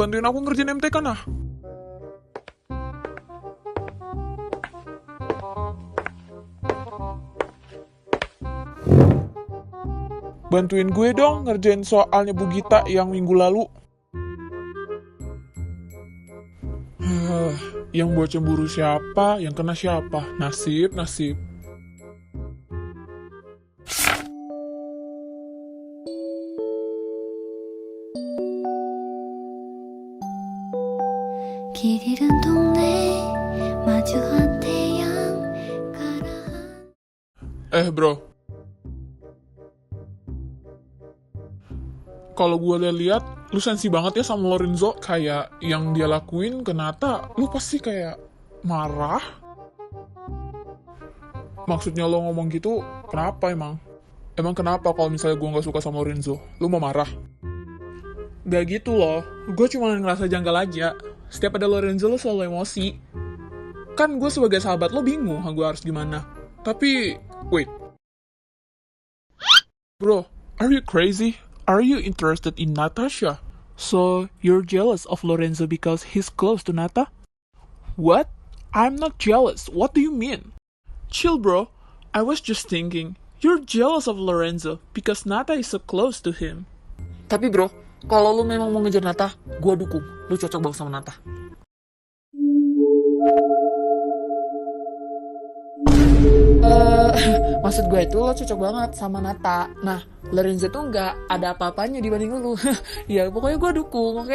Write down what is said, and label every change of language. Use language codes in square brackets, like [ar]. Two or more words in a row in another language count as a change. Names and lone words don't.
[id] Bantuin aku ngerjain MTK nah. Bantuin gue dong ngerjain soalnya Bu Gita yang minggu lalu. Yang buat cemburu siapa? Yang kena siapa? Nasib. [ko] 길 잃은 동네 마주한 태양 가라한 [id] Bro. Kalau gue lihat, lu sensi banget ya sama Lorenzo. Kayak yang dia lakuin ke Nata, lu pasti kayak marah. Maksudnya lo ngomong gitu, kenapa emang? Emang kenapa kalau misalnya gue gak suka sama Lorenzo? Lu mau marah? Gak gitu loh, gue cuma ngerasa janggal aja. Setiap ada Lorenzo lo selalu emosi. Kan gue sebagai sahabat lo bingung gue harus gimana. Tapi, [en] wait. Bro, are you crazy? Are you interested in Natasha? So, you're jealous of Lorenzo because he's close to Nata? What? I'm not jealous. What do you mean? Chill, bro. I was just thinking, you're jealous of Lorenzo because Nata is so close to him. [id] Tapi bro, kalau lu memang mau ngejar Nata, gua dukung. Lu cocok banget sama Nata. Maksud gue itu lo cocok banget sama Nata. Nah, Lorenzo tuh nggak ada apa-apanya dibanding lu. Ya pokoknya gue dukung, oke?